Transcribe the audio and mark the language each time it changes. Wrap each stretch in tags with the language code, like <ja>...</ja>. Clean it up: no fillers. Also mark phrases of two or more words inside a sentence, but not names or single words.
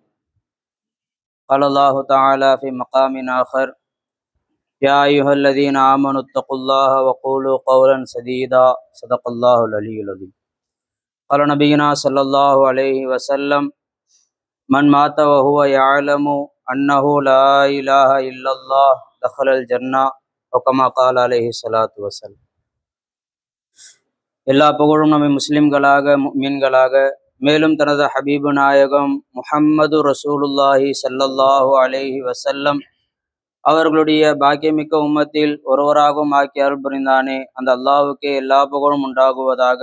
<ar>قال الله تعالى في مقام آخر: يا أيها الذين آمنوا اتقوا الله وقولوا قولا سديدا. صدق الله العلي العظيم. قال نبينا صلى الله عليه وسلم: من مات وهو يعلم أنه لا إله إلا الله دخل الجنة. وكما قال عليه الصلاة والسلام.</ar> <ta>எல்லா புகழும் நம்மை முஸ்லிம்களாக முஃமின்களாக மேலும் தனது ஹபீபு நாயகம் முஹம்மது</ta> <ar>رسول الله صلى الله عليه وسلم</ar> <ta>அவர்களுடைய பாக்கியமிக்க உம்மத்தில் ஒருவராகவும் ஆக்கி அருள் புரிந்தானே அந்த அல்லாஹ்வுக்கே எல்லா புகழும் உண்டாகுவதாக.</ta>